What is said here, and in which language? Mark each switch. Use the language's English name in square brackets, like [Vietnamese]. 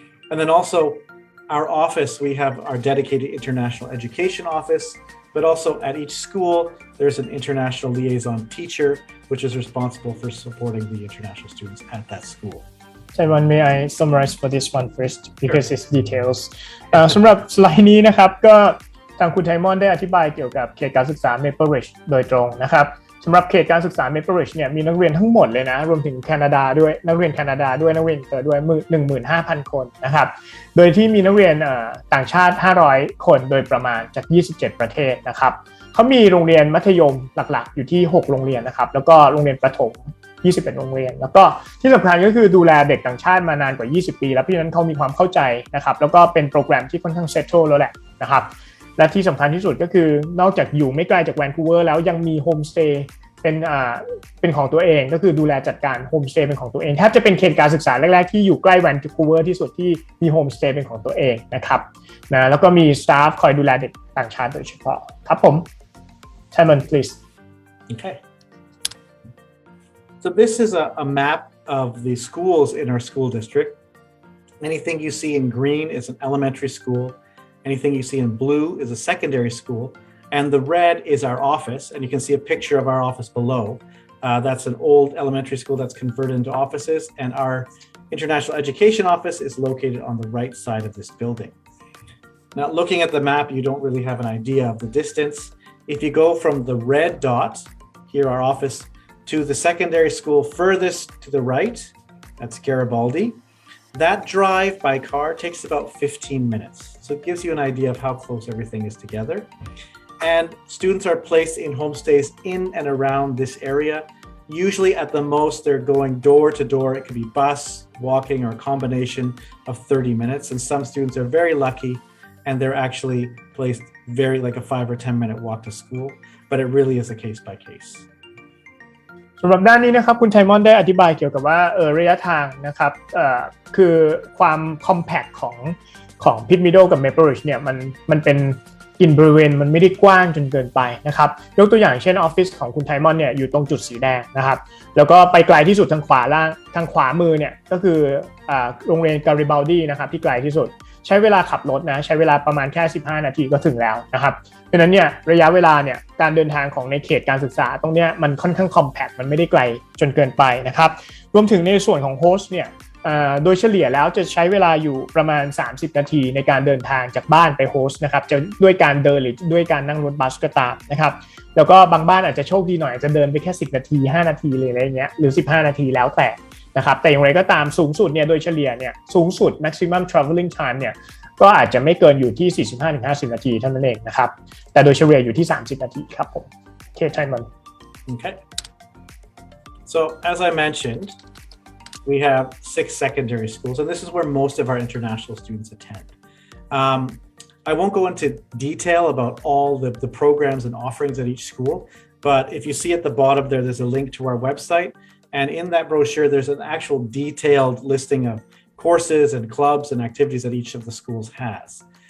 [English] And then also our office, we have our dedicated international education office, but also at each school, there's an international liaison teacher, which is responsible for supporting the international students at that school. Tymon, may I summarize for this one first because it's details. [Thai] สำหรับสไลด์นี้นะครับก็ทางคุณไทมอนได้อธิบายเกี่ยวกับเขตการศึกษา Maple Ridge โดยตรงนะครับสำหรับเขตการศึกษา Maple Ridge เนี่ยมีนักเรียนทั้งหมดเลยนะรวมถึงแคนาดาด้วยนักเรียนแคนาดาด้วยนักเรียนอินเตอร์ด้วย 15,000 คนนะครับโดยที่มีนักเรียน ต่างชาติ500คนโดยประมาณจาก27ประเทศนะครับเขามีโรงเรียนมัธยมหลักๆอยู่ที่6โรงเรียนนะครับแล้วก็โรงเรียนประถม21โรงเรียนแล้วก็ที่สำคัญก็คือดูแลเด็กต่างชาติมานานกว่า20ปีแล้วเพราะฉะนั้นเขามีความเข้าใจนะครับแล้วก็เป็นโปรแกรมที่ค่อนข้างเซตเทิลแล้วแหละนะครับและที่สำคัญที่สุดก็คือนอกจากอยู่ไม่ไกลจากแวนคูเวอร์แล้วยังมีโฮมสเตย์เ ป็นของตัวเองก็คือดูแลจัดการโฮมสเตย์เป็นของตัวเองแทบจะเป็นเขตการศึกษาแรกๆที่อยู่ใกล้แวนคูเวอร์ที่สุดที่มีโฮมสเตย์เป็นของตัวเองนะครับนะแล้วก็มีสตาฟคอยดูแลเด็กต่างชาติโดยเฉพาะครับผม Tymon please [English] Okay. So this is a map of the schools in our school district. Anything you see in green is an elementary school. Anything you see in blue is a secondary school. And the red is our office. And you can see a picture of our office below. That's an old elementary school that's converted into offices. And our International Education Office is located on the right side of this building. Now, looking at the map, you don't really have an idea of the distance. If you go from the red dot, here our office, to the secondary school furthest to the right, that's Garibaldi. That drive by car takes about 15 minutes. So it gives you an idea of how close everything is together. And students are placed in homestays in and around this area. Usually at the most, they're going door to door. It could be bus, walking, or a combination of 30 minutes. And some students are very lucky and they're actually placed very like a 5 or 10 minute walk to school. But it really is a case by case. [Thai] สำหรับด้านนี้นะครับคุณไทมอนได้อธิบายเกี่ยวกับว่าระยะทางนะครับคือความ compact ของ Pitt Meadows กับ Maple Ridge เนี่ยมันเป็นกินบริเวณมันไม่ได้กว้างจนเกินไปนะครับยกตัวอย่างเช่นออฟฟิศของคุณไทมอนเนี่ยอยู่ตรงจุดสีแดงนะครับแล้วก็ไปไกลที่สุดทางขวามือเนี่ยก็คือ โรงเรียนการิบัลดีนะครับที่ไกลที่สุดใช้เวลาขับรถนะใช้เวลาประมาณแค่15นาทีก็ถึงแล้วนะครับเพราะฉะนั้นเนี่ยระยะเวลาเนี่ยการเดินทางของในเขตการศึกษาตรงเนี้ยมันค่อนข้างคอมแพคมันไม่ได้ไกลจนเกินไปนะครับรวมถึงในส่วนของโฮสต์เนี่ย โดยเฉลี่ยแล้วจะใช้เวลาอยู่ประมาณ30นาทีในการเดินทางจากบ้านไปโฮสต์นะครับจะด้วยการเดินหรือด้วยการนั่งรถบัสก็ตามนะครับแล้วก็บางบ้านอาจจะโชคดีหน่อยอาจจะเดินไปแค่10นาที5นาทีเลยอะไรเงี้ยหรือ15นาทีแล้วแต่นะครับแต่อย่างไรก็ตามสูงสุดเนี่ยโดยเฉลี่ยเนี่ยสูงสุด [English] maximum traveling time [Thai] เนี่ยก็อาจจะไม่เกินอยู่ที่ 45-50 นาทีเท่านั้นเองนะครับแต่โดยเฉลี่ยอยู่ที่30นาทีครับผมโอเคใช่มัน [English] Okay. So as I mentioned, we have 6 secondary schools, and this is where most of our international students attend. I won't go into detail about all the programs and offerings at each school, but if you see at the bottom there, there's a link to our website, and in that brochure, there's an actual detailed listing of courses and clubs and activities that each of the schools has.